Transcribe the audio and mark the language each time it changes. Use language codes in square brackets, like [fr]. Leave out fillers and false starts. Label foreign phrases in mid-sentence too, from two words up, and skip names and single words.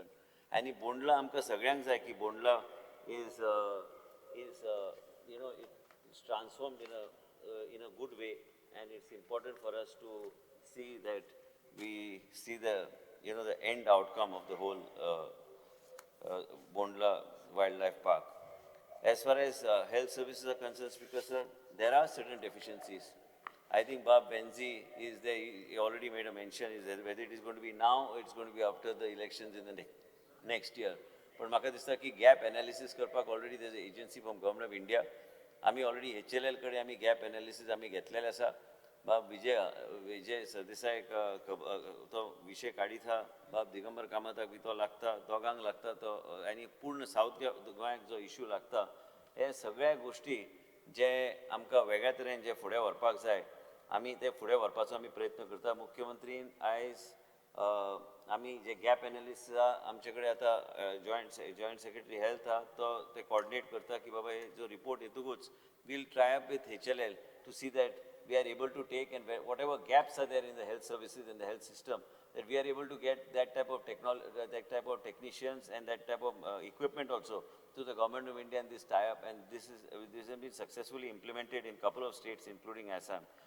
[en] And in Bondla, [kok] amka sagyang jay ki [en] Bondla is it's transformed in a good way, and it's important for us to see that we see the the end outcome of the whole Bondla Wildlife Park. As far as health services are concerned, Speaker Sir, there are certain deficiencies. I think Bob Benzi is there, he already made a mention, is that whether it is going to be now or it's going to be after the elections in the next year. But [kok] म्हाका दिसता की [en] gap analysis करपाक ऑलरेडी there's an agency from Government of India. [kok] आमी ऑलरेडी HLL कडे आमी [en] gap analysis [kok] आमी घेतलेले आसा. बाब विजय सरदेसाय तो विषय काडीत आहा. बाब दिगंबर कामताक बी तो लागता, दोगांक लागता तो आनी पूर्ण साऊथ गोंयाक जो इश्यू लागता, हे सगळ्या गोष्टी जे आमकां वेगळ्या तरेन जे फुडें व्हरपाक जाय, आमी ते फुडें व्हरपाचो आमी प्रयत्न करता. मुख्यमंत्रीन आयज आमी जे [en] gap analysis [kok] आमचे कडेन आतां [en] joint secretary health [kok] आहा तो ते कोऑर्डिनेट करता की बाबा हे जो रिपोर्ट येतकूच [en] will tie up with HLL to see that we are able to take and whatever gaps are there in the health services and the health system, that we are able to get that type of technology, that type of technicians and that type of equipment also to the Government of India and this tie-up, and this has been successfully implemented in a couple of states including Assam.